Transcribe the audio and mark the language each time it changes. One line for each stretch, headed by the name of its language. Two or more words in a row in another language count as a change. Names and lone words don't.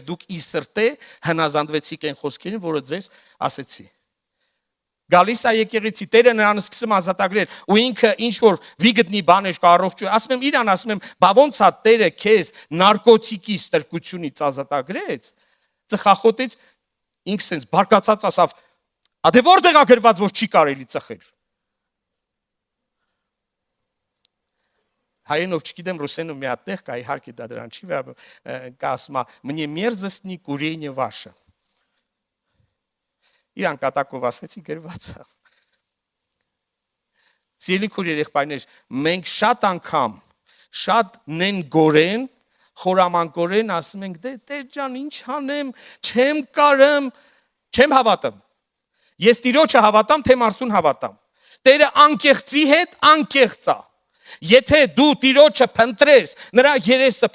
Armenian: դուք ի սրտե հնազանդվեցիք այն խոսքերին, որը ձեզ ասեցի։ Գալիս է եկեղեցի, Տերը նրան սկսում ազատագրել, ու ինքը ինչ որ վիգտնի բաներ կա առողջ, ասում եմ իրան, ասում եմ, բա ոնց է Տերը քեզ նարկոտիկի ստրկությունից ազատագրեց, ծխախոտից, ինքը սենց բարկացած ասավ, դե որտեղ է գրված, որ չի կարելի ծխել։ Հայերենով չգիտեմ, ռուսերենով մի հատ տեղ կա, իհարկե դա դրան չի վերաբերում, կա ասում,
Russian: «Мне мерзостны курение ваше»։
Armenian: Իրան կատակով ասեցի գրված է։ Սիրելի քույր երեխաներ, մենք շատ անգամ, շատ նենգորեն, խորամանկորեն ասում ենք, դե Տեր ջան, ինչ անեմ, չեմ կարեմ, չեմ հավատամ։ Ես Տիրոջը հավատամ, թե մարդուն հավատամ։ Տերը անկեղծի հետ անկեղծ է։ Եթե դու Տիրոջը փնտրես, նրա երեսը